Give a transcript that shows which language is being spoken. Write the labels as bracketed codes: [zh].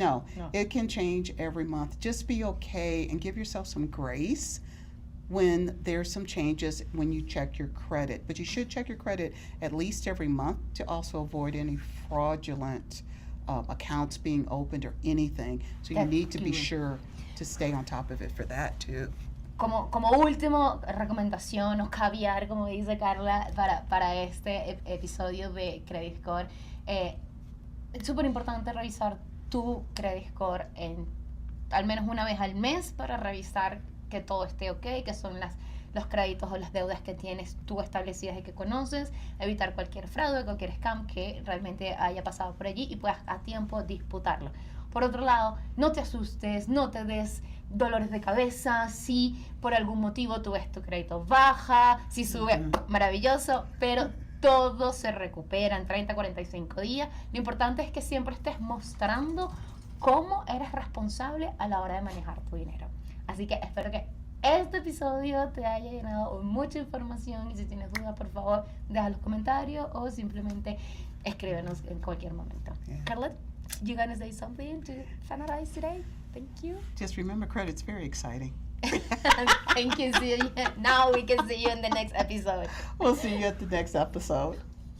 [en] No, it can change every month. Just be okay and give yourself some grace when there's some changes when you check your credit. But you should check your credit at least every month to also avoid any fraudulent accounts being opened or anything. So you need to be sure to stay on top of it for that too. [es] Como último recomendación o caviar, como dice Carla, para este episodio de Credit Score, es súper importante revisar tu Credit Score al menos una vez al mes para revisar que todo esté ok, que son los créditos o las deudas que tienes tú establecidas y que conoces, evitar cualquier fraude, cualquier scam que realmente haya pasado por allí y puedas a tiempo disputarlo. Por otro lado, no te asustes, no te des dolores de cabeza si por algún motivo tú ves tu crédito baja, si sube, maravilloso, pero todo se recupera en 30, 45 días. Lo importante es que siempre estés mostrando cómo eres responsable a la hora de manejar tu dinero. Así que espero que este episodio te haya llenado mucha información y si tienes dudas, por favor, deja los comentarios o simplemente escríbenos en cualquier momento. [en] Yeah. Carla, you gonna say something to finalize today? Thank you. Just remember, credit's very exciting. Thank you. See you. Now we can see you in the next episode. We'll see you at the next episode.